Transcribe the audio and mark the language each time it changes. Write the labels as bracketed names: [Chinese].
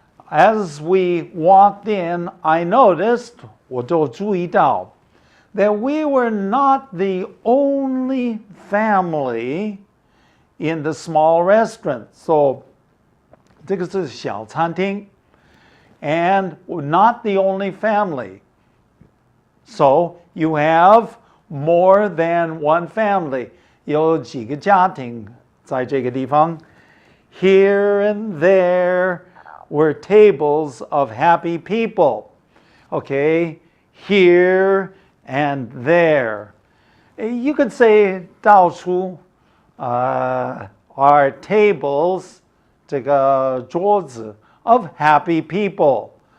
[English] As we walked in, I noticed, 我就注意到, that we were not the only family in the small restaurant. So 这个是小餐厅, and we're not the only family. So you have more than one family. [Chinese] 有几个家庭在这个地方. [English] Here and there were tables of happy people. Okay, here and there. You could say 到处 are tables, 这个桌子 of happy people.